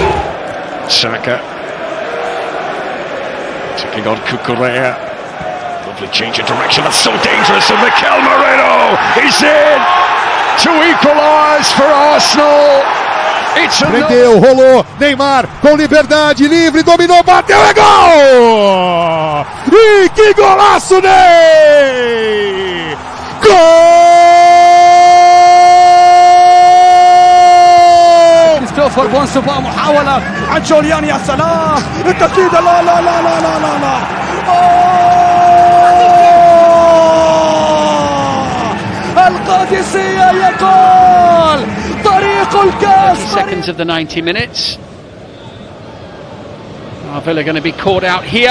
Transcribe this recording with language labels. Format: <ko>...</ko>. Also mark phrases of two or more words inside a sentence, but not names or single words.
<en>Xhaka checking on Cucurella. Lovely change of direction, that's so dangerous, and Mikel Moreno is in to equalise for Arsenal.</en> <pt>Prendeu, rolou, Neymar com liberdade, livre, dominou, bateu, é gol! E que golaço, Ney!</pt> <ar>جول! كريستوفر بونسوفا محاولة عن جوليان، يا سلام التسديدة، لا لا لا لا لا لا لا القادسية يقول طريق الكاس.</ar> <en>30 seconds of the 90 minutes. Villa going to be caught out here.</en>